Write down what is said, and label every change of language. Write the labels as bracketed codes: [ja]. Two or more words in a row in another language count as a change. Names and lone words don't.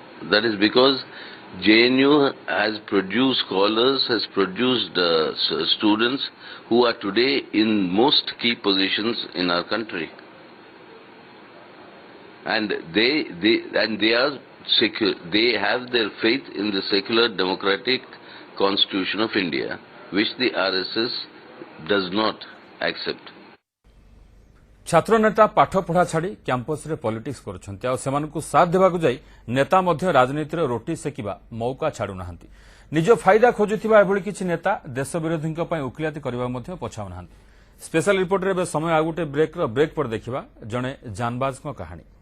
[en] That is because JNU has produced scholars, has produced students who are today in most key positions in our country, and they are secular. They have their faith in the secular democratic constitution of India, which the RSS does not accept. [or] ଛାତ୍ର ନେତା ପାଠ ପଢ଼ା ଛାଡ଼ି କ୍ୟାମ୍ପସ ରେ ପଲିଟିକ୍ସ କରୁଛନ୍ତି ଆ ସେମାନଙ୍କୁ ସାଥ ଦେବାକୁ ଯାଇ ନେତା ମଧ୍ୟ ରାଜନୀତିର ରୋଟି ସେକିବା ମଉକା ଛାଡୁ ନାହାନ୍ତି। ନିଜ ଫାଇଦା ଖୋଜୁଥିବା ଏଭଳି କିଛି ନେତା ଦେଶ ବିରୋଧୀଙ୍କ ପାଇଁ ଓକିଲାତି କରିବା ମଧ୍ୟ ପଛାଉ ନାହାନ୍ତି। [en] special report [or] ରେ ସମୟ ଆ ଗୋଟେ ବ୍ରେକ ପରେ ଦେଖିବା ଜଣେ ଜାନବାଜ କୁ କାହାଣୀ।